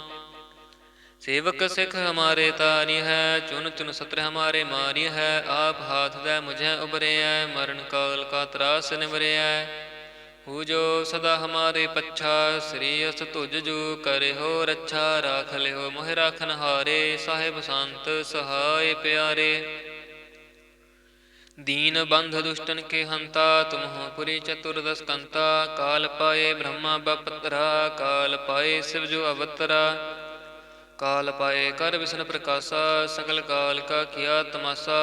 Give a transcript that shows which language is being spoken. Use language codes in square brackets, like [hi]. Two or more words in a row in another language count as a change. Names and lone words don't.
[bra] सेवक सिख हमारे तारी है, चुन चुन सत्र हमारे मारी है। आप हाथ दै मुझै उबरिऐ, मरन काल का त्रास निवरिऐ। हू जो सदा हमारे पच्छा, श्री अस तुज जू करिओ रच्छा। राख लिओ मोहि राखन हारे, साहिब संत सहाइ पिआरे। दीन बंध दुष्टन के हंता, तुमहो पुरी चतुर्दश कंता। काल पाए ब्रह्मा बपतरा, काल पाए शिव जो अवतरा। काल पाए कर विष्णु प्रकाशा, सकल काल का किया तमाशा।